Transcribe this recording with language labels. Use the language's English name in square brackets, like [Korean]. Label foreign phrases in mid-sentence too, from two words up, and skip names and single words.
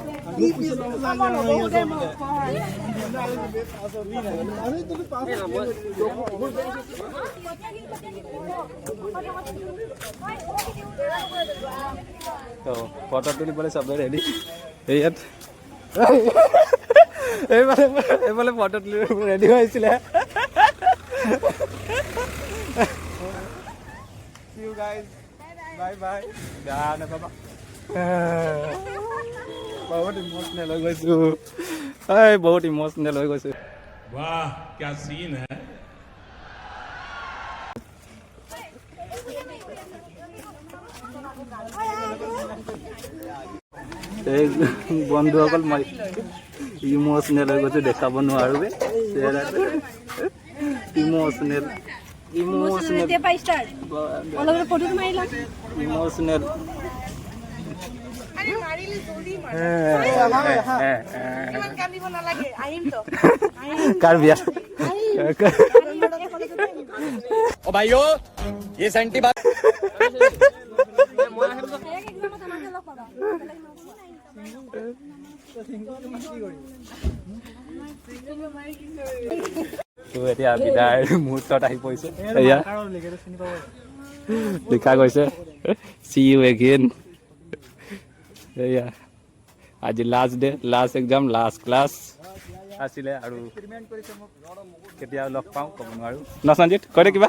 [Assamese] তো ফটো তুলিবলৈ চবেই ৰেডি ইয়াত এইফালে ফটো তুলিব ৰেডি হৈ আহিছিলে [English] See you guys. Bye bye. [Assamese] বেয়া নাপাবা বহুত ইমোচনেল হৈ গৈছোঁ বহুত ইমোচনেল হৈ গৈছোঁ [Hindi] वाह क्या सीन है [Assamese] এই বন্ধুসকল মই ইমোচনেল হৈ গৈছোঁ দেখাব নোৱাৰোঁ ইমোচনেল ইমোচনেল ইমোচনেল কাৰ বিয়া [Hindi] ओ भाइयों ये सेंटी बात [Assamese] তো এতিয়া বিদায়ৰ মুহূৰ্তত আহি পৰিছে এয়া লিখা গৈছে [English] See you again [Assamese] এয়া আজি [English] last day last exam last class [Assamese] আছিলে আৰু কেতিয়া লগ পাওঁ ক'ব নোৱাৰোঁ ন সঞ্জিত কৈ দে কিবা